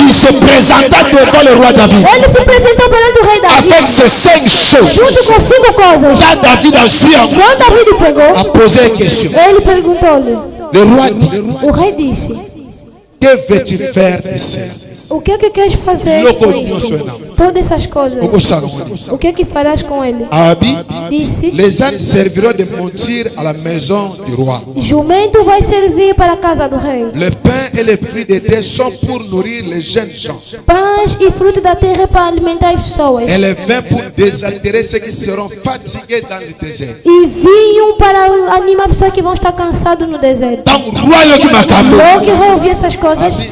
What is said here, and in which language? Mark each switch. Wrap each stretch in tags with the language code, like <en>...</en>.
<fr>Il se présenta devant le roi David.</fr> <pt>Ele se apresentou perante o rei Davi.</pt> <fr>Avec ces 5 choses.</fr> <pt>Junto com 5 coisas.</pt> <fr>Là, David a su</fr> <pt>Quando Davi pegou,</pt> <fr>a posé une question.</fr> <pt>Ele perguntou-lhe.</pt> <fr>Le roi dit,</fr> <pt>o rei disse:</pt> <fr>que veux-tu faire ici?</fr> <pt>O que queres fazer com ele? Todas essas coisas. O que farás com ele? Abi Disse:</pt> <fr>les ânes serviront de monture à la maison du roi.</fr> <pt>Jumento vai servir para a casa do rei.</pt> <fr>Le pain et les fruits de terre sont pour nourrir les jeunes gens.</fr> <pt>Pães e fruto da terra para alimentar as pessoas.</pt> <fr>Et le vin pour désaltérer ceux qui seront fatigués dans le désert.</fr> <pt>E vinho para animar pessoas que vão estar cansados no deserto.</pt> <ln>Donc roi yo ki makambo.</ln> <pt>Logo que o rei ouviu essas coisas,</pt>